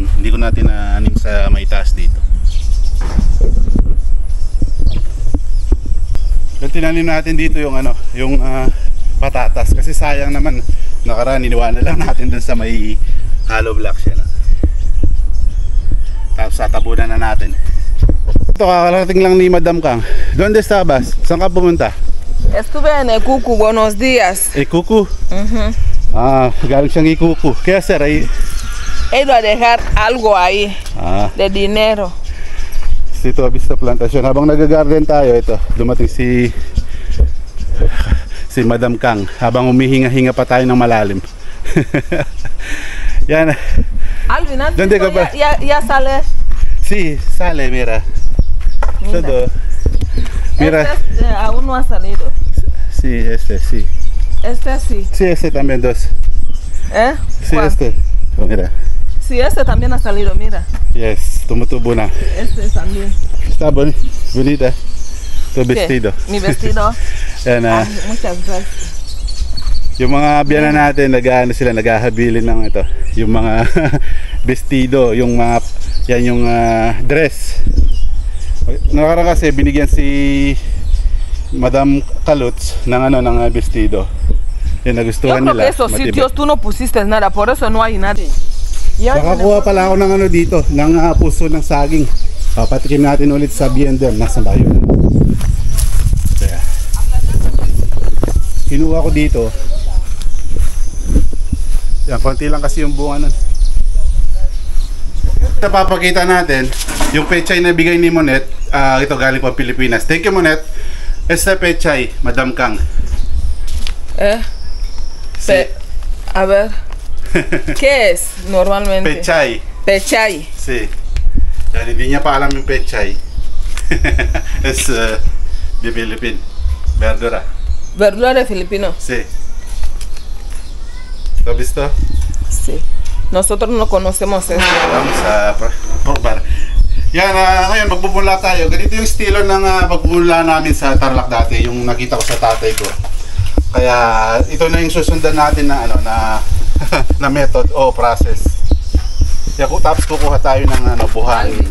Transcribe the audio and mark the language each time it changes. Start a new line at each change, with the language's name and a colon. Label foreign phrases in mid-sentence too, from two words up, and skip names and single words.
Filipino: Hindi ko na tinanim sa may taas dito. Yung tinanim natin dito yung patatas kasi sayang naman nakaraan iniwanan lang natin dun sa may hollow block siya na. Tapos tatabunan na natin. Ito kakarating lang ni Madam Kang.
Spanish: ¿Dónde estabas?
Filipino: Saan ka pumunta?
Spanish: Estuve en Ikuku, buenos días.
Filipino: Ikuku? Galing siyang Ikuku. Kaya sir ay...
Spanish: He ido a dejar algo ahí de dinero.
Filipino: Dito Vista Plantation. Habang nag-garden tayo, ito, dumating si Madam Kang. Habang humihinga-hinga pa tayo ng malalim. Yan. Alvin,
Spanish: ¿Dónde compras? ya sale. Sí, sale, mira. Todo. Mira. Este aún no ha salido. Sí, sí. Este sí. Sí, este también, dos. ¿Eh? Sí, ¿Cuál? este. Oh, mira. Sí, este también ha salido, mira.
Filipino: Yes, tumutubo na.
Spanish: Este también. Está bonita. Tu ¿Qué? vestido. Mi vestido.
Filipino: Yan, Ay,
Spanish: muchas gracias.
Filipino: yung mga biyana natin, naghahabilin ng ito. Yung mga vestido, yung mga, yan yung dress. Nakaraan kasi binigyan si Madam Kaluts ng ng vestido. Yan,
Spanish: Yo
Filipino: nagustuhan
Spanish: creo
Filipino: nila.
Spanish: que esos
Filipino: matibay.
Spanish: sitios tú no pusiste nada, por eso no hay nada.
Filipino: Nakakuha pala ako ng dito, ng puso ng saging. Papatikim natin ulit sa Biender, nasa bayo. Kaya, kinuha ko dito. Yan, konti lang kasi yung bunga nun. Napapakita natin yung pechay na bigay ni Monet. Ito galing pa Pilipinas.
English: Thank you, Monet.
Spanish: Este pechay, Madam Kang. A ver, ¿qué es normalmente? Pechay. Pechay. Sí.
Filipino: Yan, hindi niya pa alam yung pechay.
Spanish: Es de Philippine. Verdura. ¿Verdura de filipino? Sí. ¿Lo has visto? Sí. Nosotros no conocemos eso. Vamos a probar.
Filipino: Yan, ngayon magpupunla tayo. Ganito yung estilo ng pagpupunla namin sa Tarlac dati, yung nakita ko sa tatay ko. Kaya ito na yung susundan natin na na method o process. Kaya tapos kukuha tayo ng buhangin.